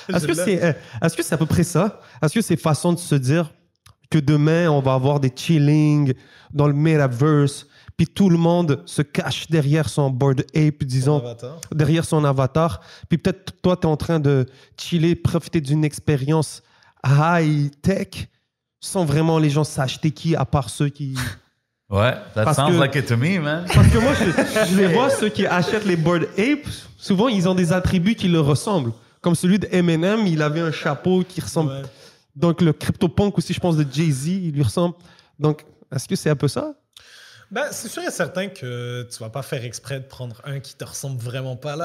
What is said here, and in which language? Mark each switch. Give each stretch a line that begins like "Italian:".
French: Est-ce que c'est à peu près ça? Est-ce que c'est façon de se dire que demain, on va avoir des chillings dans le metaverse, puis tout le monde se cache derrière son Bored Ape, disons, derrière son avatar. Puis peut-être toi, tu es en train de chiller, profiter d'une expérience high-tech sans vraiment les gens s'acheter qui, à part ceux qui... Ouais,
English: that sounds like it to me, man.
French: Parce que moi, je les vois, ceux qui achètent les Bored Ape, souvent, ils ont des attributs qui leur ressemblent. Comme celui de Eminem, il avait un chapeau qui ressemble... Ouais. Donc, le CryptoPunk aussi, je pense, de Jay-Z, il lui ressemble. Donc, est-ce que c'est un peu ça? Ben, c'est sûr et certain que tu vas pas faire exprès de prendre un qui te ressemble vraiment pas.